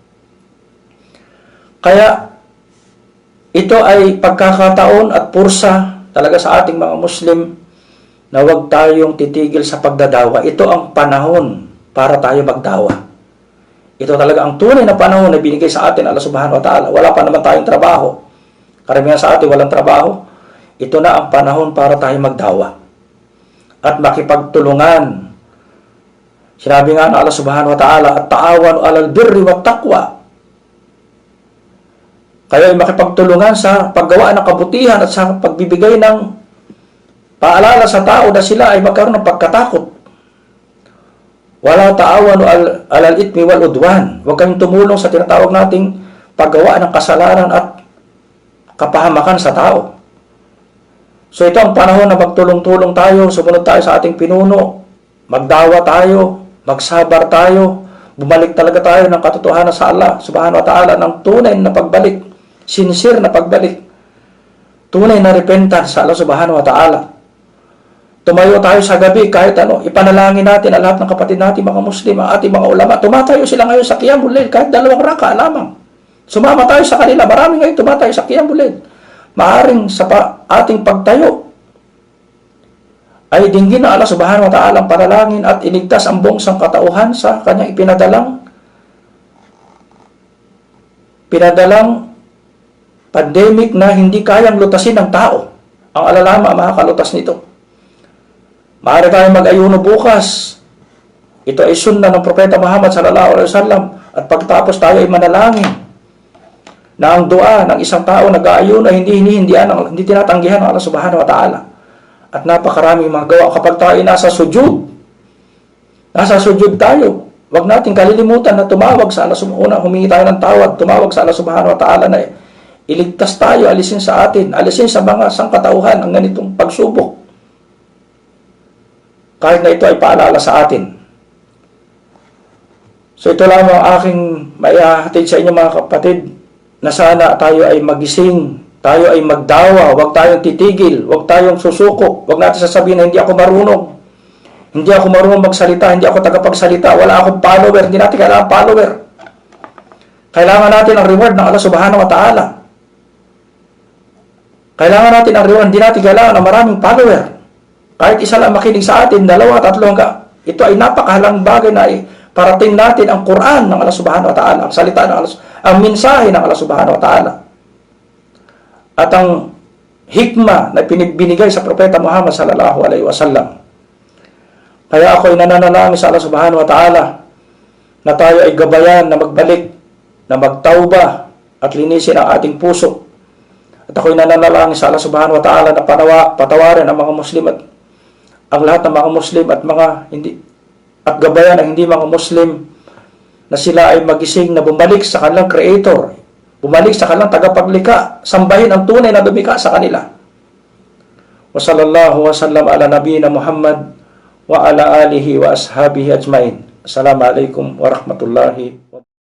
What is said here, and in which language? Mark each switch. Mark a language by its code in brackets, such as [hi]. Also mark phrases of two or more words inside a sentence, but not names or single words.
[tl] Kaya ito ay pagkakataon at pursa talaga sa ating mga Muslim na huwag tayong titigil sa pagdadawa. Ito ang panahon para tayo magdawa. Ito talaga ang tunay na panahon na binigay sa atin Allah [ar] سبحانه وتعالى. [tl] Wala pa naman tayong trabaho. Karamihan sa atin walang trabaho. Ito na ang panahon para tayo magdawa at makipagtulungan. Sinabi nga ng [ar] الله سبحانه وتعالى، وتعاونوا على البر والتقوى. [tl] Kaya ay makipagtulungan sa paggawa ng kabutihan at sa pagbibigay ng paalala sa tao na sila ay magkaroon ng pagkatakot. [ar] ولا تعاونوا على الإثم والعدوان. [tl] Huwag kayong tumulong sa tinatawag nating paggawa ng kasalanan at kapahamakan sa tao. So ito ang panahon na magtulong-tulong tayo, sumunod tayo sa ating pinuno, magdawa tayo, magsabar tayo, bumalik talaga tayo ng katotohanan sa Allah [ar] سبحانه وتعالى [tl] ng tunay na pagbalik, sincere na pagbalik, tunay na repentance sa Allah [ar] سبحانه وتعالى. [tl] Tumayo tayo sa gabi kahit ano, ipanalangin natin ang lahat ng kapatid natin mga Muslim, ang ating mga ulama. Tumatayo sila ngayon sa [ar] قيام الليل [tl] kahit 2 raka lamang. Sumama tayo sa kanila, marami ngayon tumatayo sa [ar] قيام الليل. [tl] Maaring sa ating pagtayo ay dinggin na Allah [ar] سبحانه وتعالى [tl] ang panalangin at iligtas ang buong sangkatauhan sa kanyang pinadalang pandemic na hindi kayang lutasin ng tao. Ang alalama makakalutas nito. Maaari tayong mag-ayuno bukas. Ito ay sunna ng Propeta Muhammad [ar] صلى الله عليه وسلم [tl] at pagtapos tayo ay manalangin na ang dua ng isang tao nag-aayuno ay hindi tinatanggihan ng Allah [ar] سبحانه وتعالى. [tl] At napakaraming mga gawa. Kapag tayo nasa sujud tayo, huwag natin kalilimutan na tumawag sa Allah [ar] سبحانه وتعالى, [tl] humingi tayo ng tawad, tumawag sa Allah [ar] سبحانه وتعالى [tl] na iligtas tayo, alisin sa atin, alisin sa mga sangkatauhan ang ganitong pagsubok. Kahit na ito ay paalala sa atin. So ito lang ang aking maihahatid sa inyo mga kapatid, na sana tayo ay magising, tayo ay magdawa, huwag tayong titigil, huwag tayong susuko, huwag natin sasabihin na hindi ako marunong, Hindi ako marunong magsalita, hindi ako tagapagsalita, wala akong follower, hindi natin kailangan follower. Kailangan natin ang reward ng Allah [ar] سبحانه وتعالى. [tl] Kailangan natin ang reward, hindi natin kailangan ng maraming follower. Kahit isa lang makinig sa atin, 2, 3, ito ay napakahalang bagay na parating natin ang Quran ng Allah [ar] سبحانه وتعالى, [tl] ang salita ng Allah, ang mensahe ng Allah [ar] سبحانه وتعالى. [tl] At ang hikmah na binigay sa Propeta Muhammad [ar] صلى الله عليه وسلم. [tl] Kaya ako ay nananalangin sa Allah [ar] سبحانه وتعالى [tl] na tayo ay gabayan na magbalik, na magtauba at linisin ang ating puso. At ako ay nananalangin sa Allah [ar] سبحانه وتعالى [tl] na patawarin ang mga Muslim at ang lahat ng mga Muslim at mga hindi at gabayan ang hindi mga Muslim na sila ay magising na bumalik sa kanilang Creator, bumalik sa kanilang tagapaglikha, sambahin ang tunay na lumikha sa kanila. [ar] وصلى الله وسلم على نبينا محمد وعلى آله وأصحابه أجمعين. السلام عليكم ورحمة الله